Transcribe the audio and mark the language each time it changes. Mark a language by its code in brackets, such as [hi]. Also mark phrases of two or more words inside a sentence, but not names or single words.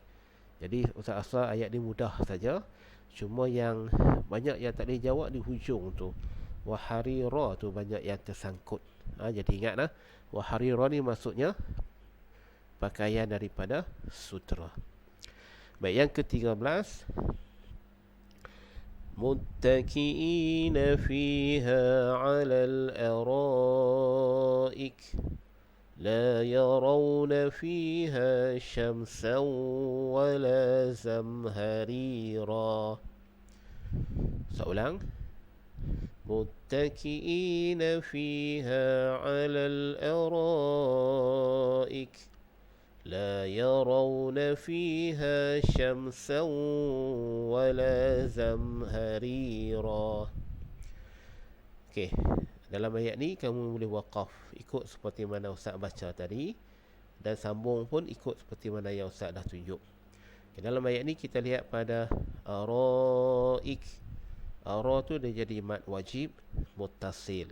[ms] Jadi Ustaz Asrar, ayat ni mudah saja. Cuma yang banyak yang tak boleh jawab di hujung tu. [ar] وحريرا [ms] tu banyak yang tersangkut. Jadi ingatlah, [ar] وحريرا [ms] ni maksudnya pakaian daripada sutra. Baik, yang ke-13, [ar] متكئين فيها على الأرائك لا يرون فيها شمسا ولا زمهريرا. Seulang. متكئين فيها على الأرائك لا يرون فيها شمسا ولا زمهريرا. [ms] Okey, dalam ayat ni kamu boleh waqaf ikut seperti mana Ustaz baca tadi, dan sambung pun ikut seperti mana yang Ustaz dah tunjuk. Okay, dalam ayat ni kita lihat pada araik. Ara tu dia jadi mad wajib muttasil.